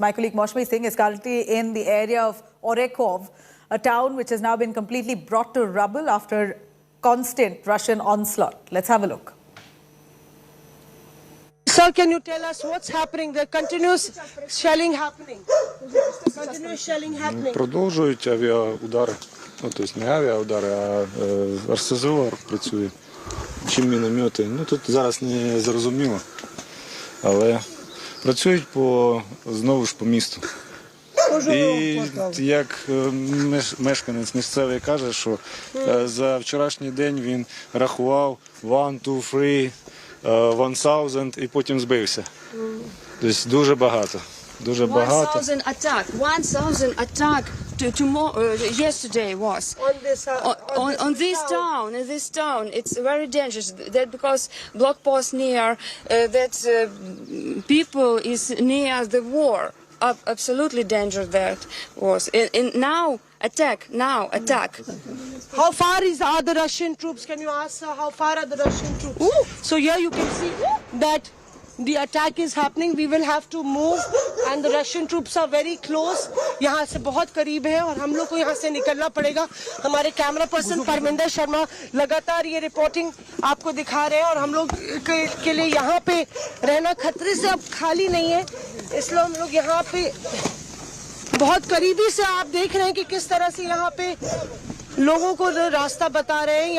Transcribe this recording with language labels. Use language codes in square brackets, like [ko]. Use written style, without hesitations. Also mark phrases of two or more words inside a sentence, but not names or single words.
[en] My colleague Maushmi Singh is currently in the area of Orekov, a town which has now been completely brought to rubble after constant Russian onslaught. Let's have a look. Sir, can you tell us what's happening? There continuous shelling happening. Continuous shelling happening. [uk] Продовжують авіаудари. Ну, тобто не авіаудари, а РСЗО працює. Чи міномети. Ну, тут зараз не зрозуміло. Але працюють знову ж по місту. І як мешканець місцевий каже, що за вчорашній день він рахував 1, 2, 3, 1000 і потім збився. Тобто дуже багато. Дуже багато. [en] 1000 attack yesterday was on this town. It's very dangerous that because block post near that people is near the war. Absolutely dangerous that was. Now attack. How far are the Russian troops? Can you ask how far are the Russian troops? Ooh. So here you can see that the attack is happening. We will have to move and the Russian troops are very close. [hi] यहाँ से बहुत करीब है और हम लोग को यहाँ से निकलना पड़ेगा. हमारे [en] camera person [hi] परमिंदर शर्मा लगातार ये रिपोर्टिंग आपको दिखा रहे हैं और हम लोग के लिए यहाँ पे रहना खतरे से अब खाली नहीं है. इसलिए हम लोग यहाँ पे बहुत करीबी से आप देख रहे हैं कि किस तरह से यहाँ पे लोगों को रास्ता बता रहे हैं.